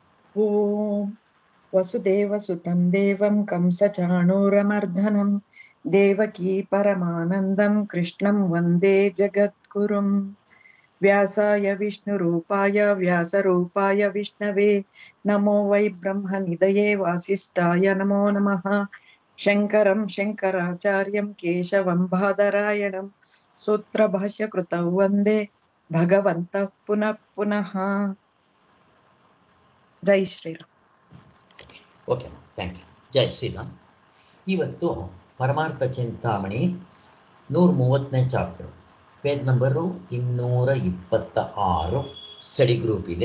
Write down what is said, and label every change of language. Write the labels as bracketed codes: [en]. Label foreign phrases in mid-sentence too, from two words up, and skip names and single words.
[sa] ಓಂ ವಸುದೇವಸುತಂ ದೇವಂ ಕಂಸಚಾಣೂರಮರ್ದನಂ ದೇವಕೀ ಪರಮಾನಂದಂ ಕೃಷ್ಣಂ ವಂದೇ ಜಗದ್ಗುರುಂ ವ್ಯಾಸಾಯ ವಿಷ್ಣುರೂಪಾಯ ವ್ಯಾಸರೂಪಾಯ ವಿಷ್ಣವೇ ನಮೋ ವೈ ಬ್ರಹ್ಮನಿಧಯೇ ವಾಸಿಷ್ಠಾಯ ನಮೋ ನಮಃ ಶಂಕರಂ ಶಂಕರಾಚಾರ್ಯಂ ಕೇಶವಂ ಬಾದರಾಯಣಂ ಸೂತ್ರಭಾಷ್ಯಕೃತೌ ವಂದೇ ಭಗವಂತಃ ಪುನಃ ಪುನಃ. [hi] जय श्रीराम. [en] Okay, thank you. [hi] जय श्रीराम. [kn] ಇವತ್ತು ಪರಮಾರ್ಥ ಚಿಂತಾಮಣಿ 130ನೇ ಚಾಪ್ಟರ್, [en] page number [kn] 226 [en] study group [kn] ಇದೆ.